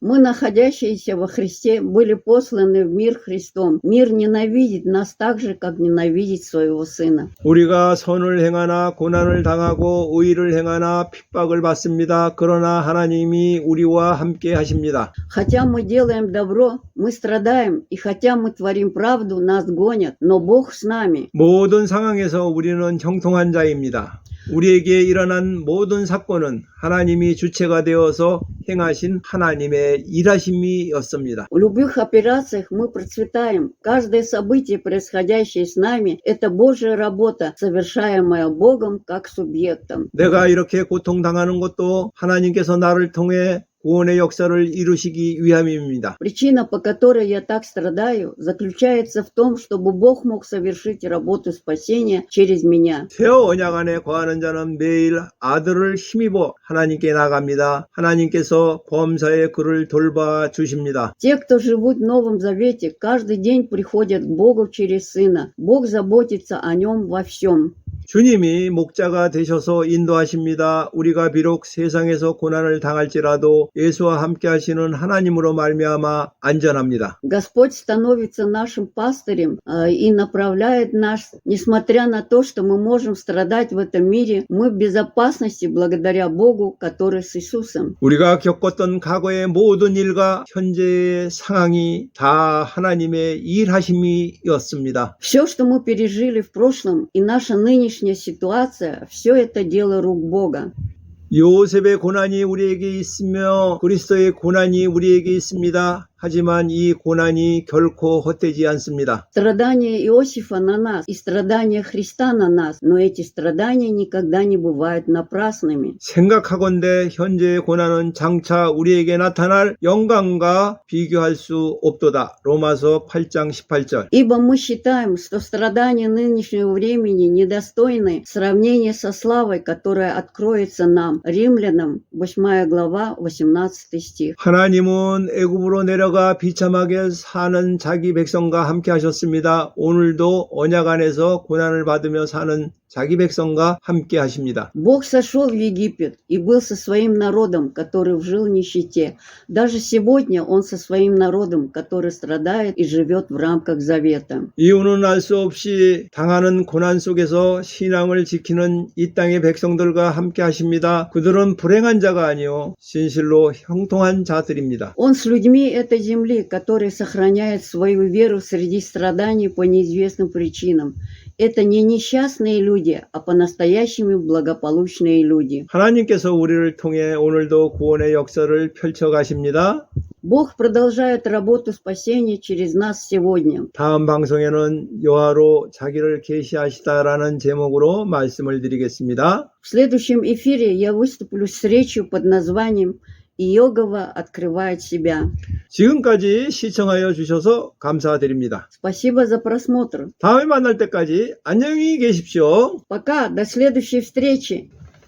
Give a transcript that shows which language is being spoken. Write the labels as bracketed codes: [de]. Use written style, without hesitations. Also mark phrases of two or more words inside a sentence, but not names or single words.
[ru] Мы, находящиеся во Христе, были посланы в мир Христом. Мир ненавидит нас так же, как ненавидит своего Сына. [ko] 우리가 선을 행하나 고난을 당하고 의를 행하나 핍박을 받습니다. 그러나 하나님이 우리와 함께 하십니다. [ru] Хотя мы делаем добро, мы страдаем, и хотя мы творим правду, нас гонят, но Бог с нами. [ko] 모든 상황에서 우리는 형통한 자입니다. 우리에게 일어난 모든 사건은 하나님이 주체가 되어서 행하신 하나님의 일하심이었습니다. [ru] В любых операциях мы процветаем. Каждое событие, происходящее с нами, это Божья работа, совершаемая Богом как субъектом. [ko] 내가 이렇게 고통당하는 것도 하나님께서 나를 통해 구원의 역사를 이루시기 위함입니다. [ru] Причина, по которой я так страдаю, заключается в том, чтобы Бог мог совершить работу спасения через меня. [ko] 새 언약 안에 거하는 자는 매일 아들을 힘입어 하나님께 나갑니다. 하나님께서 범사에 그를 돌봐 주십니다. [ru] Те, кто живут в Новом Завете, каждый день приходят к Богу через Сына. Бог заботится о нем во всем. [ko] 주님이 목자가 되셔서 인도하십니다. 우리가 비록 세상에서 고난을 당할지라도 예수와 함께 하시는 하나님으로 말미암아 안전합니다. [ru] Господь становится нашим пастырем и направляет нас, несмотря на то, что мы можем страдать в этом мире, мы в безопасности благодаря Богу, который с Иисусом. [ko] 우리가 겪었던 과거의 모든 일과 현재의 상황이 다 하나님의 일하심이었습니다. [ru] Все, что мы пережили в прошлом, и наша нынешняя ситуация, все это дело рук Бога. [ko] 요셉의 고난이 우리에게 있으며 그리스도의 고난이 우리에게 있습니다. 하지만 이 고난이 결코 헛되지 않습니다. [ru] Страдания Иосифа на нас и страдания Христа на нас, но эти страдания никогда не бывают напрасными. [ko] 생각하건대 현재의 고난은 장차 우리에게 나타날 영광과 비교할 수 없도다. 로마서 8장 18절. [ru] Ибо мы считаем, что страдания нынешнего времени недостойны сравнения со славой, которая откроется нам. Римлянам, 8 глава, 18 стих. [ko] 하나님은 애굽으로 내려가 비참하게 사는 자기 백성과 함께 하셨습니다. 오늘도 언약 안에서 고난을 받으며 사는 자기 백성과 함께 하십니다. [ru] Бог сошел в Египет и был со своим народом, который жил в нищете. Даже сегодня Он со своим народом, который страдает и живет в рамках завета. [ko] 이유는 알 수 없이 당하는 고난 속에서 신앙을 지키는 이 땅의 백성들과 함께 하십니다. 그들은 불행한 자가 아니요 진실로 형통한 자들입니다. [ru] Он с людьми этой земли, которые сохраняют свою веру среди страданий по неизвестным причинам. Это не несчастные люди, а по-настоящему благополучные люди. [ko] 하나님께서 우리를 통해 오늘도 구원의 역사를 펼쳐 가십니다. [ru] Бог продолжает работу спасения через нас сегодня. [ko] 다음 방송에는 여호와로 자기를 계시하시다라는 제목으로 말씀을 드리겠습니다. [ru] В следующем эфире я выступлю с речью под названием «Иегова открывает себя». [ko] 지금까지 시청하여 주셔서 감사드립니다. [ru] Спасибо за просмотр. [ko] 다음에 만날 때까지 안녕히 계십시오. [ru] Пока, до следующей встречи.